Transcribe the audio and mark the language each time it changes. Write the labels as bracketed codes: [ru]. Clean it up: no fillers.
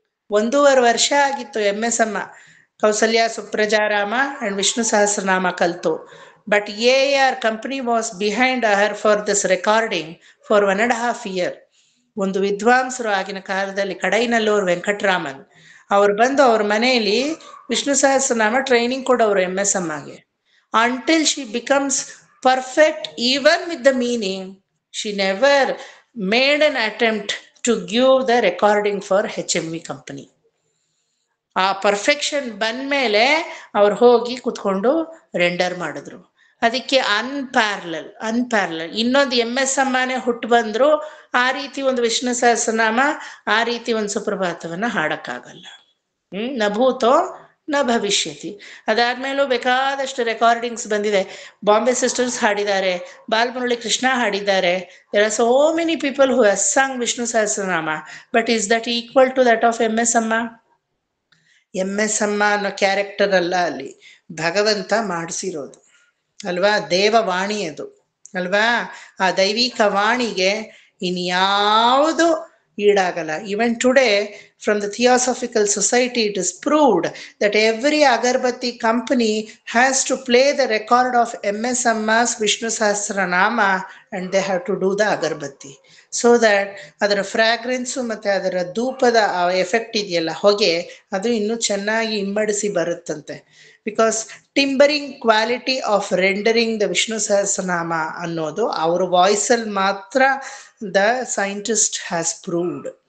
[kn] 1.5 ವರ್ಷ ಆಗಿತ್ತು MS ಅಮ್ಮ ಕೌಸಲ್ಯ ಸುಪ್ರಜಾರಾಮ ಅಂಡ್ ವಿಷ್ಣು ಸಹಸ್ರನಾಮ ಕಲ್ತು. [en] But AAR company was behind her for this recording for 1.5 years. [kn] ಒಂದು ವಿದ್ವಾಂಸರು ಆಗಿನ ಕಾಲದಲ್ಲಿ ಕಡೈನಲ್ಲೂರು ವೆಂಕಟರಾಮನ್ ಅವ್ರು ಬಂದು ಅವ್ರ ಮನೆಯಲ್ಲಿ ವಿಷ್ಣು ಸಹಸ್ರನಾಮ ಟ್ರೈನಿಂಗ್ ಕೊಡೋರು MS ಅಮ್ಮಗೆ. [en] until she becomes perfect even with the meaning. She never made an attempt to give the recording for HMV company. [kn] ಆ ಪರ್ಫೆಕ್ಷನ್ ಬಂದ್ಮೇಲೆ ಅವ್ರು ಹೋಗಿ ಕುತ್ಕೊಂಡು ರೆಂಡರ್ ಮಾಡಿದ್ರು. ಅದಕ್ಕೆ ಅನ್ಪ್ಯಾರಲಲ್ ಇನ್ನೊಂದು MS ಅಮ್ಮನೇ ಹುಟ್ಟು ಬಂದ್ರು ಆ ರೀತಿ ಒಂದು ವಿಷ್ಣು ಸಹಸ್ರನಾಮ, ಆ ರೀತಿ ಒಂದು ಸುಪ್ರಭಾತವನ್ನ ಹಾಡಕ್ಕಾಗಲ್ಲ. [sa] ನ ಭೂತೋ ನ ಭವಿಷ್ಯತಿ. [kn] ಅದಾದ್ಮೇಲೂ ಬೇಕಾದಷ್ಟು ರೆಕಾರ್ಡಿಂಗ್ಸ್ ಬಂದಿದೆ. ಬಾಂಬೆ ಸಿಸ್ಟರ್ಸ್ ಹಾಡಿದ್ದಾರೆ, ಬಾಲಮುರಳಿ ಕೃಷ್ಣ ಹಾಡಿದ್ದಾರೆ. [en] There are so many people who have sung Vishnu Sahasranama. But is that equal to that of MS Amma? [kn] MS ಅಮ್ಮ ಅನ್ನೋ ಕ್ಯಾರೆಕ್ಟರ್ ಅಲ್ಲ, ಅಲ್ಲಿ ಭಗವಂತ ಮಾಡಿಸಿರೋದು ಅಲ್ವಾ, ದೇವವಾಣಿ ಅದು ಅಲ್ವಾ. ಆ ದೈವಿಕ ವಾಣಿಗೆ ಇನ್ಯಾವುದು ಈಡಾಗಲ್ಲ. [en] even today from the Theosophical Society it is proved that every Agarbatti company has to play the record of MS Amma's Vishnu Sahasranama and they have to do the Agarbatti so that [kn] ಅದರ fragrance ಮತ್ತು ಅದರ ಧೂಪದ effect ಇದೆಯಲ್ಲ, ಹೊಗೆ, ಅದು ಇನ್ನೂ ಚೆನ್ನಾಗಿ ಇಮ್ಮಡಿಸಿ ಬರುತ್ತಂತೆ. [en] because timbering quality of rendering the Vishnu Sahasranama [kn] ಅನ್ನೋದು ಅವ್ರ ವಾಯ್ಸಲ್ಲಿ ಮಾತ್ರ [en] The scientist has proved.